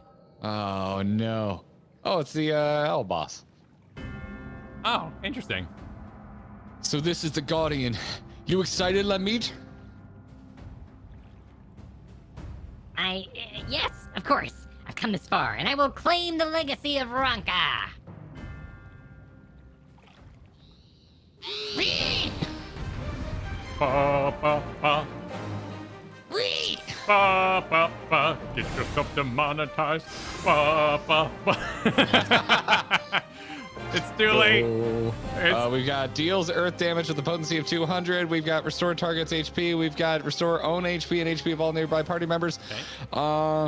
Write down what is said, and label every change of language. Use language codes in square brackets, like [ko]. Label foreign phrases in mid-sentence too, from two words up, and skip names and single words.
[en] Oh no. Oh, it's the Hell boss. Oh, interesting. So this is the Guardian. You excited, Lamit? Yes, of course. I've come this far, and I will claim the legacy of Ranka. Whee! Ba, ba, ba. Whee! Ba, ba, ba. Get yourself demonetized. Ba, ba, ba. It's too late. We've got deals earth damage with a potency of 200. We've got restore target's HP. We've got restore own HP and HP of all nearby party members. Okay.